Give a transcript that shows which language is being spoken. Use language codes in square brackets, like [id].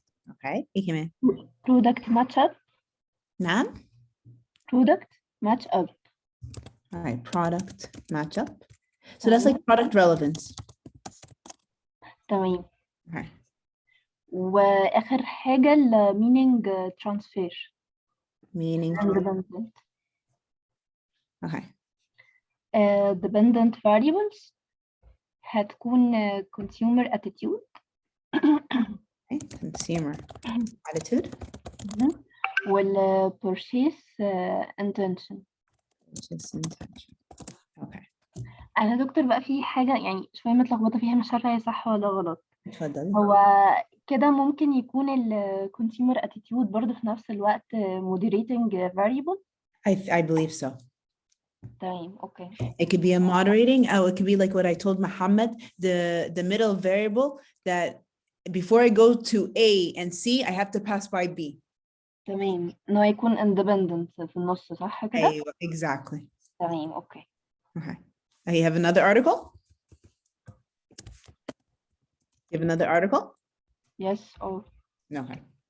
[en] Okay. [ar] إيه كمان؟ [en] Product matchup. [ar] نعم. [en] Product matchup. All right. Product matchup. So that's like product relevance. [ar] تمام. [en] Okay. [ar] واخر حاجه ال [en] meaning transfer. Meaning. Independent. Okay. Dependent variables [ar] هتكون [en] consumer attitude. Okay. Consumer attitude. [ar] وال [en] purchase intention. Purchase intention. Okay. [ar] انا دكتور بقى في حاجه يعني شويه متلخبطه فيها، مش عارفه هي صح ولا غلط. اتفضلي. هو كده ممكن يكون ال [en] consumer attitude [ar] برضه في نفس الوقت [en] moderating variable. I believe so. [ar] تمام اوكي. [en] It could be a moderating, or it could be like what I told Muhammad, the middle variable that before I go to A and C, I have to pass by B. [ar] تمام، انه يكون independent في النص صح كده؟ أيوة, [en] exactly. [ar] تمام اوكي. [en] Okay. You have another article? You have another article? Yes. Oh. Okay.